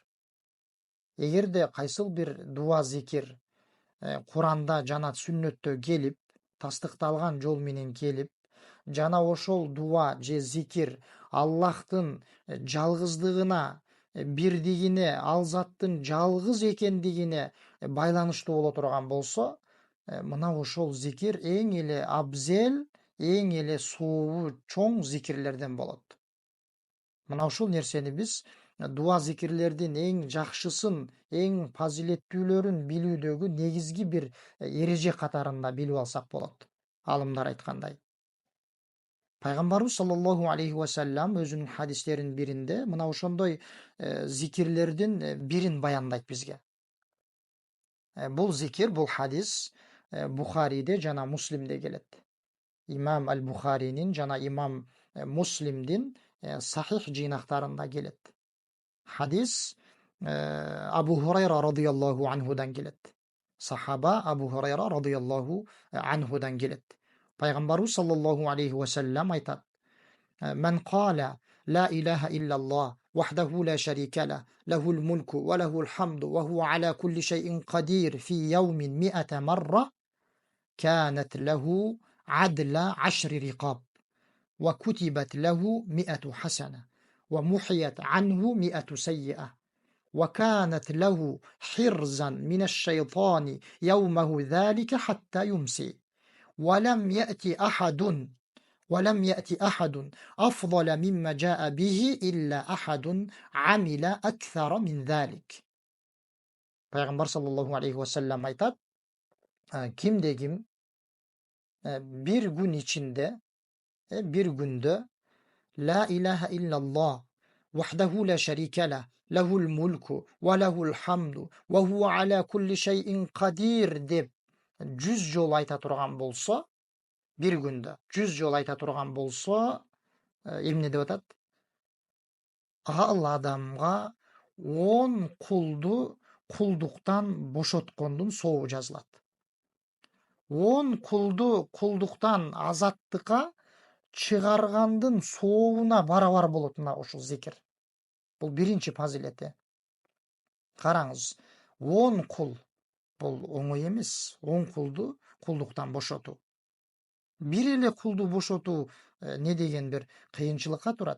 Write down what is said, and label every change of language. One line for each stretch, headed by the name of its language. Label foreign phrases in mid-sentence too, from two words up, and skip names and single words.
Kyrgyz: Эгерде кайсыл бир дуа зикир Куранда жана сүннөттө келип, тастыкталган жол менен келип, жана ошол дуа же зикир Аллахтын жалгыздыгына, бирдигине, ал заттын жалгыз экендигине байланыштуу боло турган болсо, мына ошол зикир эң эле абзел, эң эле сообу чоң зикирлерден болот. Мына ушул нерсени биз дуа зикирлердин эң жакшысын, эң фазилеттүүлөрүн билүүдөгү негизги бир эреже катарында билип алсак болот. Алымдар айткандай. Пайгамбарыбыз
Arabic: صلى الله عليه وسلم
Kyrgyz: өзүнүн хадистеринин биринде мына ошондой зикирлердин бирин баяндайт бизге. Бул зикир, бул хадис Бухариде жана Муслимде келет. Имам Аль-Бухаринин жана имам Муслимдин сахих жыйнактарында келет. Хадис Абу Хурайра
Arabic: رضي الله عنه
Kyrgyz: келет. Сахаба Абу Хурайра
Arabic: رضي الله عنه
Kyrgyz: келет. Пайгамбарыбыз саллаллаху алейхи ва саллям айтат:
Arabic: "من قال لا إله إلا الله وحده لا شريك له، له الملك وله الحمد وهو على كل شيء قدير في يوم مائة مرة, كانت له عدل 10 رقاب وكتبت له 100 حسنة ومحيت عنه 100 سيئة وكانت له حرزا من الشيطان يومه ذلك حتى يمسي ولم يأتي أحد أفضل مما جاء به إلا أحد عمل أكثر من ذلك."
Kyrgyz: Peygamber
Arabic: صلى الله عليه وسلم
Kyrgyz: айтат, кимде ким бир күн ичинде, бир күндө
Arabic: لا إله إلا الله وحده لا شريك له، له الملك وله الحمد وهو على كل شيء قدير
Kyrgyz: деп 100 жол айта турган болсо, бир күндө 100 жол айта турган болсо, эмне деп атат? Аллах адамга 10 кулду кулдуктан бошотконун сообу жазылат. 10 kuldu kulduktan azattıkka чыгаргандын сообуна барабар болот мына ушул зикир. Бул биринчи фазилети. Караңыз, 10 кул бул оңой эмес. 10 кулду кулдуктан бошотуу. Бир эле кулду бошотуу не деген бир кыйынчылыкка турат.